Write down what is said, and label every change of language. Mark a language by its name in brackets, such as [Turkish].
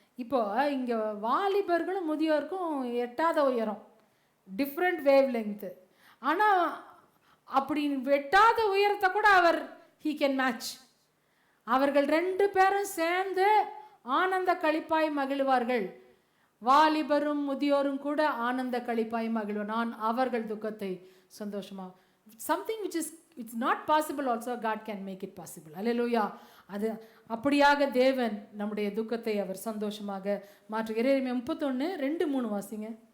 [Tamil] இப்போ இங்கே வாலிபர்களும் முதியோருக்கும் எட்டாத உயரம், [English] Different wavelength. [Tamil] ஆனால் அப்படி வெட்டாத உயரத்தை கூட அவர் [English] He can match. [Tamil] அவர்கள் 2 பேரும் சேர்ந்து ஆனந்த களிப்பாய் மகிழ்வார்கள். வாலிபரும் முதியோரும் கூட ஆனந்த களிப்பாய் மகிழ்வார். நான் அவர்கள் துக்கத்தை சந்தோஷமாக, [English] something which is it's not possible also God can make it possible. [Tamil] அல்லேலூயா. அது அப்படியாக தேவன் நம்முடைய துக்கத்தை அவர் சந்தோஷமாக மாற்றுகிறார். எரேமியா 31:2-3 வாசிங்க.